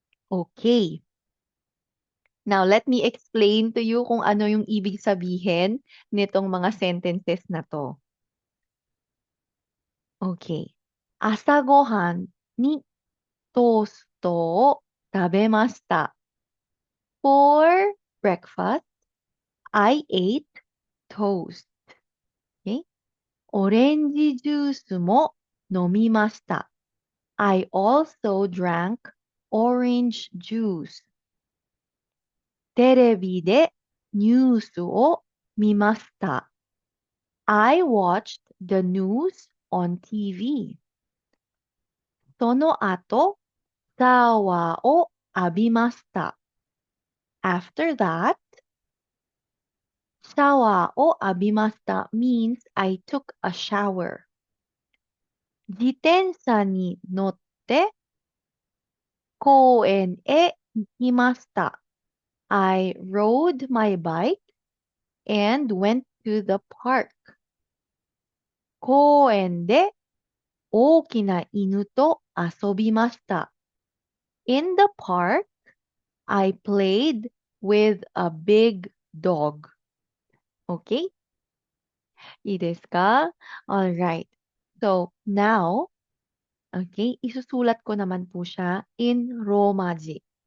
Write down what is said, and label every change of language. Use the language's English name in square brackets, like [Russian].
[English] Okay. Now, let me explain to you [Filipino] kung ano yung ibig sabihin nitong mga sentences na to. [English] Okay. [Japanese] 朝ごはんにトーストを食べました。 [English] For breakfast, I ate toast. Okay? [Japanese] オレンジジュースも飲みました。 [English] I also drank orange juice. [Japanese] テレビでニュースを見ました。 [English] I watched the news on TV. [Japanese] その後、シャワーを浴びました。 [English] After that, [Japanese] シャワーを浴びました [English] means I took a shower. [Japanese] 自転車に乗って公園へ行きました。 [English] I rode my bike and went to the park. [Japanese] 公園で大きな犬と遊びました。 [English] In the park, I played with a big dog. Okay? [Japanese] いいですか? [English] Alright. [Filipino] So, now, okay, isusulat ko naman po siya in Romaji.